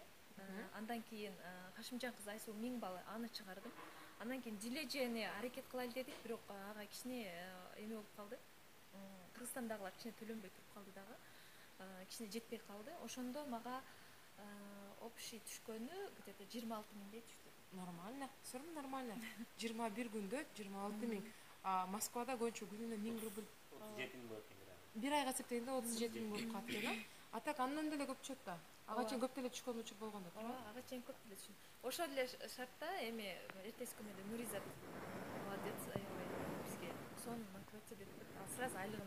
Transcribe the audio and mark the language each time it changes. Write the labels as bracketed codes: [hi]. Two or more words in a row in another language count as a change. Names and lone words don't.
[ky] Андан кийин Кашимжан кызы Айсул Миңбалы аны чыгардым. Андан кийин Диле эжени аракет кылайлы дедик, бирок ага кичине эме болуп калды. Кыргызстандагылар кичине төлөнбөй туруп калды дагы. Кичине жетпей калды. Ошондо мага общий түшкөнү где-то 26 миңдей түштү. [ru] Нормально, все равно нормально. [ky] 21 күндө 26 миң. Москвада көбүнчө күнүнө 1000 рубль. 37 миң болот экен. Бир айга эсептегенде 37 миң болуп калат экен. А так андан деле көп түшөт да. Ага чейин көп деле түшкөн учур болгон да. Ага чейин көп деле түшкөн. Ошол эле шартта эми эртеси күнү эле Нуризат молодец, аябай бизге сон мотивация берип сразу айлыгын